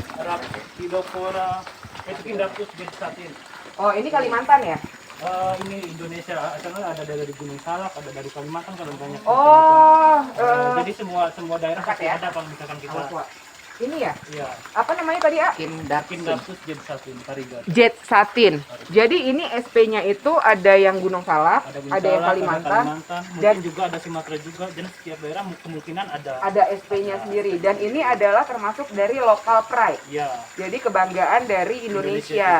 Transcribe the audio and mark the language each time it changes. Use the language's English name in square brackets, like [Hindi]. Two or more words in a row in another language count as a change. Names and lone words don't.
[Indonesian] Rapidopora, itu Pindapus gestatin. Oh, ini Kalimantan ya? Ini Indonesia, asalnya ada dari Gunung Salak, ada dari Kalimantan kalau banyak. Oh, Jadi semua daerah dekat pasti ya? ada kalau misalkan kita. Tua. Ini ya? Iya. Apa namanya tadi, A? Pindapus gestatin parigat. Jet satin. Jadi ini SP-nya itu ada yang Gunung Salak, Ada ada yang Salak, Kalimantan, mungkin dan- juga ada Sumatera juga. Dan setiap daerah kemungkinan ada. ada SP-nya sendiri. Dan ini adalah termasuk dari [English] local pride. [Indonesian] Iya. Jadi kebanggaan dari Indonesia.